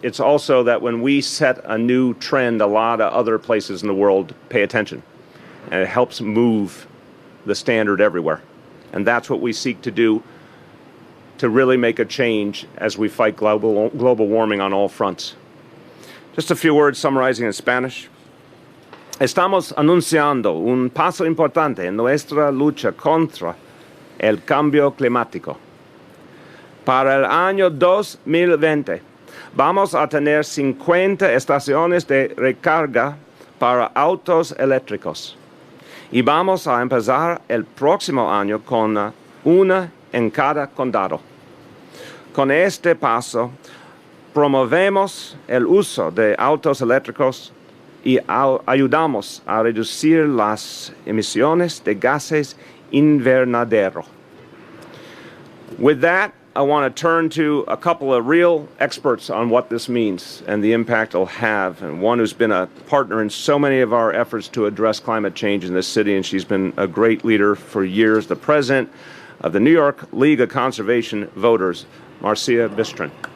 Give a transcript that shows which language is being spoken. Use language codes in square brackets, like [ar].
[en] It's also that when we set a new trend, a lot of other places in the world pay attention. And it helps move the standard everywhere. And that's what we seek to do to really make a change as we fight global warming on all fronts. Just a few words summarizing in Spanish. [es] Estamos anunciando un paso importante en nuestra lucha contra el cambio climático. Para el año 2020 vamos a tener 50 estaciones de recarga para autos eléctricos. Y vamos a empezar el próximo año con una en cada condado. Con este paso, promovemos el uso de autos eléctricos y ayudamos a reducir las emisiones de gases invernadero. [en] With that, I want to turn to a couple of real experts on what this means and the impact it'll have, and one who's been a partner in so many of our efforts to address climate change in this city, and she's been a great leader for years, the president of the New York League of Conservation Voters, Marcia Bistrin.